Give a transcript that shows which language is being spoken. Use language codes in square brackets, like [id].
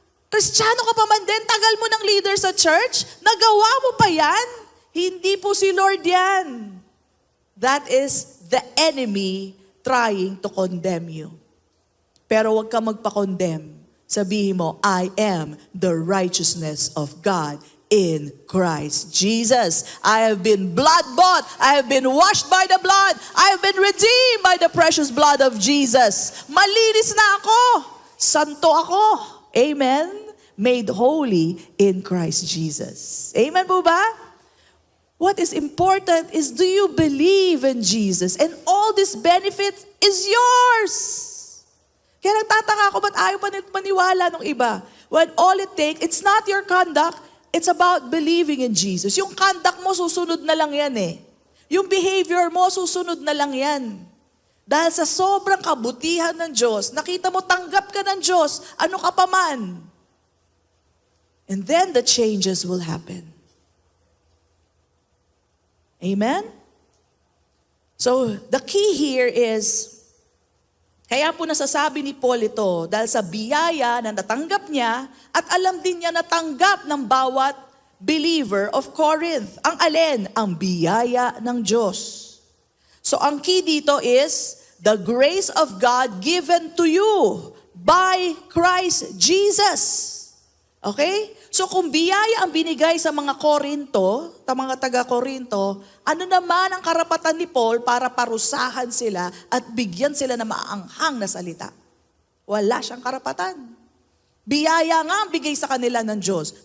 [tl] Kristiyano ka pa man din, tagal mo ng leader sa church, nagawa mo pa yan? Hindi po si Lord yan. [en] That is the enemy trying to condemn you. [tl] Pero huwag ka magpa-condemn. Sabihin mo, [en] I am the righteousness of God in Christ Jesus. I have been blood-bought. I have been washed by the blood. I have been redeemed by the precious blood of Jesus. [tl] Malinis na ako. Santo ako. Amen? [en] Made holy in Christ Jesus. [tl] Amen po ba? [en] What is important is, do you believe in Jesus? And all this benefit is yours. [tl] Kaya nagtataka ako, ba't ayaw maniwala ng iba? [en] When all it takes, it's not your conduct, it's about believing in Jesus. [tl] Yung conduct mo, susunod na lang yan eh. Yung behavior mo, susunod na lang yan. Dahil sa sobrang kabutihan ng Diyos, nakita mo, tanggap ka ng Diyos, ano ka pa man. [en] And then the changes will happen. [tl] Amen? [en] So, the key here is, [tl] kaya po nasasabi ni Paul ito, dahil sa biyaya na natanggap niya, at alam din niya natanggap ng bawat believer of Corinth. Ang alin? Ang biyaya ng Diyos. [en] So, [tl] ang key dito [en] is, the grace of God given to you by Christ Jesus. Okay? [tl] So kung biyaya ang binigay sa mga Korinto, mga taga-Korinto, ano naman ang karapatan ni Paul para parusahan sila at bigyan sila ng maanghang na salita? Wala siyang karapatan. Biyaya nga ang bigay sa kanila ng Diyos.